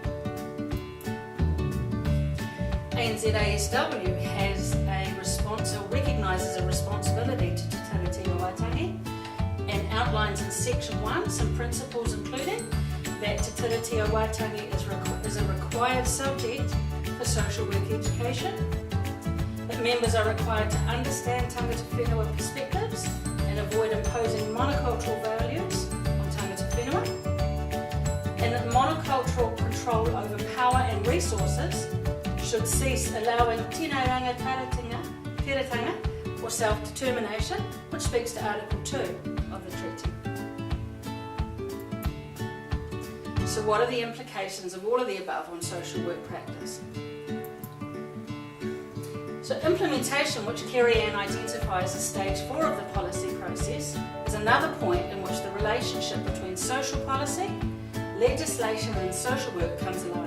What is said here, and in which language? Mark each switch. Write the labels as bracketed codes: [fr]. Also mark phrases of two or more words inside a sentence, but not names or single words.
[en] ANZ-ASW has a response, or recognises a responsibility to Te Tiriti o Waitangi, and outlines in Section 1 some principles including that Te Tiriti o Waitangi is a required subject for social work education, that members are required to understand [mi] tangata whenua [en] perspectives and avoid imposing monocultural values on [mi] tangata whenua, [en] and that monocultural control over power and resources should cease, allowing [mi] tēnā tiratanga [en] or self-determination, which speaks to Article 2 of the treaty. So what are the implications of all of the above on social work practice? So implementation, which Kerry Ann identifies as stage 4 of the policy process, is another point in which the relationship between social policy, legislation and social work comes alive.